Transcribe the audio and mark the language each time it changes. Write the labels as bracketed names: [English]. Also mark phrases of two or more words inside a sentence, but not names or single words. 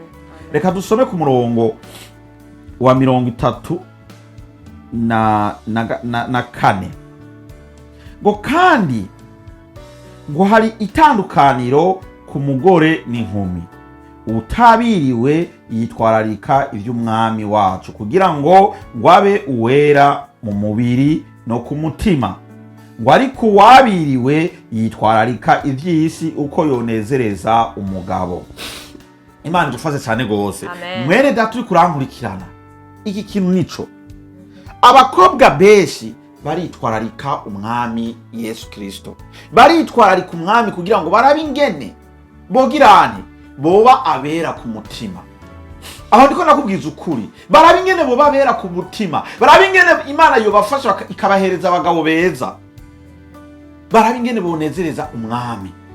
[Rundi] Reka dusome ku murongo wa 34 ngo kandi ngo hari itandukaniro ku mugore n'inkumi, utabiriwe yitwararika iby'umwami wacu kugira ngo abe uwera mu mubiri no ku mutima, ngo ariko uwabiriwe yitwararika iby'isi uko yonezereza umugabo. Imana idufashe cyane gose. Mwene data uri kurankurikirana, iki kintu nico abakobwa benshi baritwararika umwami Yesu Kristo, baritwararika umwami kugira ngo barabe ingene bogirane boba abera ku mutima. Aho ndiko nakubwiza ukuri, barabe ingene boba abera ku mutima, barabe ingene Imana yobafasha ikabahereza abagabo beza, barabe ingene bonezereza umwami.